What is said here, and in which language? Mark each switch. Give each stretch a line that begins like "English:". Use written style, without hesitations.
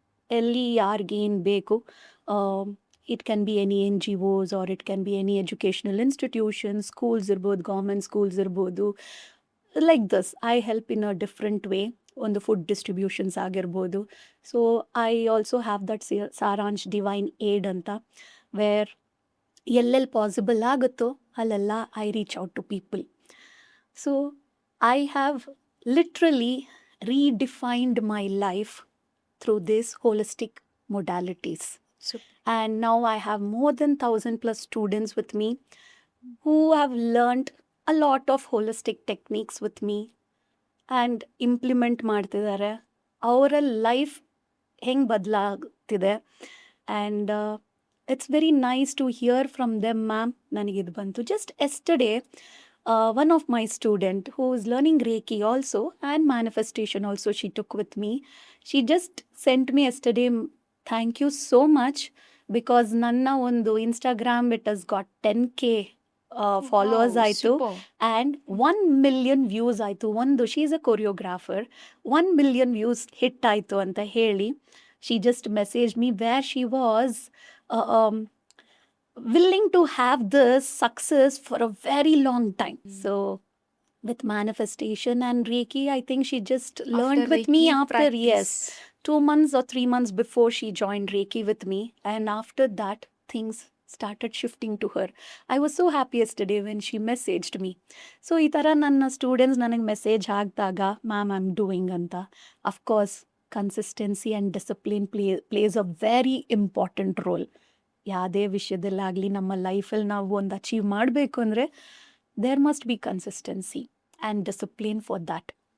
Kannada: ಎಲ್ಲಿ ಯಾರಿಗೇನು ಬೇಕು,
English: it can be any N G Os or it can be any educational institutions,
Kannada: schools ಇರ್ಬೋದು, government schools ಇರ್ಬೋದು,
English: Like this I help in a different way.
Kannada: ಒಂದು food distributions ಆಗಿರ್ಬೋದು.
English: so I also have that Saransh divine aid ಅಂತ, where
Kannada: ಎಲ್ಲೆಲ್ಲಿ possible ಆಗುತ್ತೋ ಅಲ್ಲೆಲ್ಲ
English: I reach out to people. So I have literally redefined my life through these holistic modalities. And now I have more than 1,000 plus students with me who have learned a lot of holistic techniques with me and implement
Kannada: ಮಾಡ್ತಿದ್ದಾರೆ. ಅವರ life ಹೆಂಗೆ ಬದಲಾಗ್ತಿದೆ.
English: And it's very nice to hear from them ma'am.
Kannada: ನನಗಿದು ಬಂತು
English: Just yesterday. One of my student who is learning Reiki also and manifestation also, she took with me. She just sent me yesterday, thank you so much, because
Kannada: ನನ್ನ ಒಂದು
English: Instagram it has got 10K followers
Kannada: ಆಯಿತು
English: and 1 million views ಆಯಿತು. ಒಂದು she is a choreographer, 1 million views hit
Kannada: ಆಯಿತು ಅಂತ ಹೇಳಿ
English: she just messaged me where she was willing to have this success for a very long time. So with manifestation and Reiki, I think she just learned with me after, yes, 2 months or 3 months before she joined Reiki with me. And after that, things started shifting to her. I was so happy yesterday when she messaged me. So
Kannada: ಈ ಥರ ನನ್ನ students ನನಗೆ message ಹಾಕಿದಾಗ,
English: Ma'am I am doing ಅಂತ, of course consistency and discipline plays a very important role.
Kannada: ಯಾವುದೇ ವಿಷಯದಲ್ಲಾಗಲಿ ನಮ್ಮ ಲೈಫಲ್ಲಿ ನಾವು ಒಂದು ಅಚೀವ್ ಮಾಡಬೇಕು ಅಂದರೆ
English: There must be consistency and discipline for that.